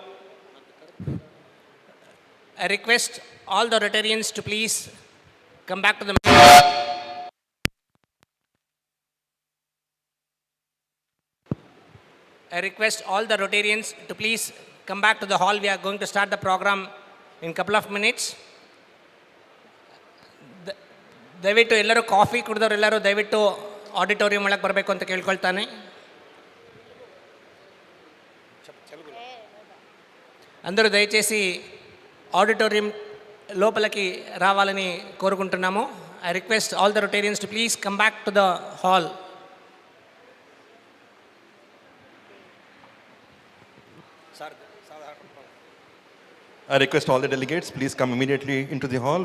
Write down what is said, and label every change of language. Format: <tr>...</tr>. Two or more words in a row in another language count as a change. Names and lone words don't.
<en>I request all the Rotarians to please come back to the. I request all the Rotarians to please come back to the hall. We are going to start the program in a couple of minutes.</en> <kn>ದಯವಿಟ್ಟು ಎಲ್ಲರೂ ಕಾಫಿ ಕುಡಿದವರು ಎಲ್ಲರೂ ದಯವಿಟ್ಟು ಆಡಿಟೋರಿಯಂ ಒಳಗೆ ಬರಬೇಕು ಅಂತ ಕೇಳ್ಕೊಳ್ತಾನೆ.</kn> <te>అందరూ దయచేసి ఆడిటోరియం లోపలికి రావాలని కోరుకుంటున్నాము.</te> <en>I request all the Rotarians to please come back to the hall. I request all the delegates, please come immediately into the hall.</en>